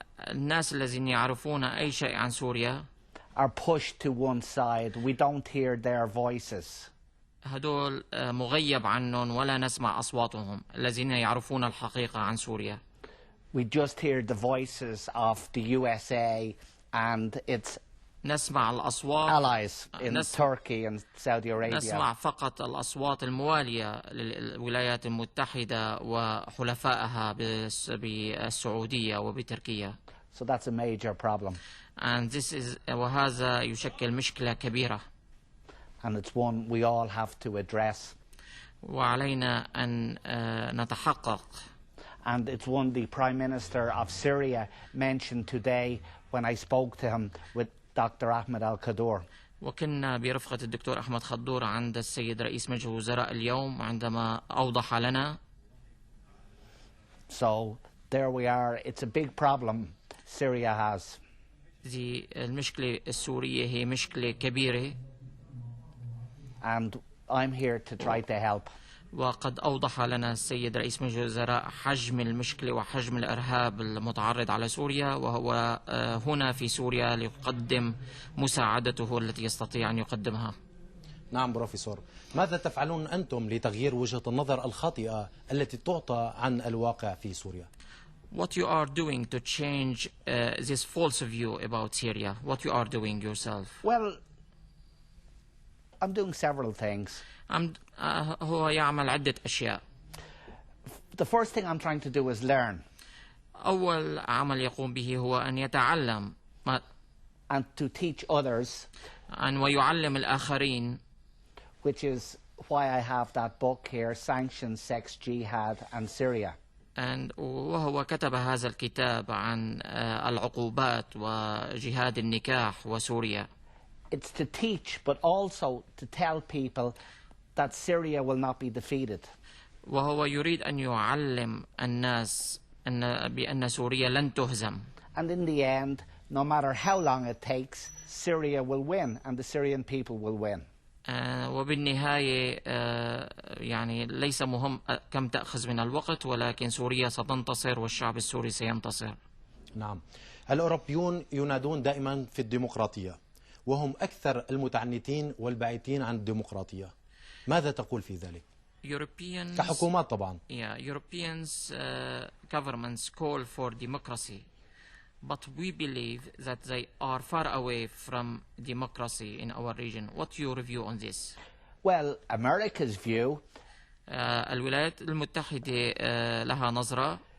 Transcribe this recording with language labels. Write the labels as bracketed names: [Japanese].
[Arabic] الناس الذين يعرفون أي شيء عن سوريا [English] are pushed to one side. We don't hear their voices. [Arabic] هدول مغيب عنهم ولا نسمع أصواتهم الذين يعرفون الحقيقة عن سوريا. [English] We just hear the voices of the USA and its [Arabic] نسمع الأصوات [English] allies in Turkey and Saudi Arabia. [Arabic] نسمع فقط الأصوات الموالية للولايات المتحدة وحلفائها بالسعودية وبتركيا. [English] So that's a major problem. And this is [Arabic] وهذا يشكل مشكلة كبيرة. [English] And it's one we all have to address. [Arabic] وعلينا أن نتحقق. [English] And it's one the Prime Minister of Syria mentioned today when I spoke to him with Dr. Ahmed al-Kadour. [Arabic] وكنا برفقة الدكتور أحمد خضور عند السيد رئيس مجلس الوزراء اليوم عندما أوضح لنا. [English] So there we are. It's a big problem Syria has. [Arabic] المشكلة السورية هي مشكلة كبيرة. [English] And I'm here to try to help. [Arabic] وقد أوضح لنا السيد رئيس مجلس الوزراء حجم المشكلة وحجم الإرهاب المتعرض على سوريا، وهو هنا في سوريا ليقدم مساعدته التي يستطيع أن يقدمها. نعم بروفيسور، ماذا تفعلون أنتم لتغيير وجهة النظر الخاطئة التي تعطى عن الواقع في سوريا؟ [English] What you are doing to change this false view about Syria? What you are doing yourself? Well, I'm doing several things. [Arabic] هو يعمل عدة أشياء. [English] The first thing I'm trying to do is learn. [Arabic] أول عمل يقوم به هو أن يتعلم [English] and to teach others. [Arabic] ويعلم الآخرين. [English] Which is why I have that book here, Sanctions, Sex, Jihad and Syria. [Arabic] وهو كتب هذا الكتاب عن العقوبات وجهاد النكاح وسوريا. [English] It's to teach, but also to tell people that Syria will not be defeated. [Arabic] وهو يريد أن يعلم الناس بأن سوريا لن تهزم. [English] And in the end, no matter how long it takes, Syria will win and the Syrian people will win. [Arabic] وبالنهاية يعني ليس مهم كم تأخذ من الوقت، ولكن سوريا ستنتصر والشعب السوري سينتصر. نعم، الأوروبيون ينادون دائما في الديمقراطية، وهم أكثر المتعنتين والبعيدين عن الديمقراطية. ماذا تقول في ذلك؟ كحكومات طبعا. [English] Europeans governments call for democracy, but we believe that they are far away from democracy in our region. What's your view on this? Well, America's view. [Arabic] الولايات المتحدة لها نظرة.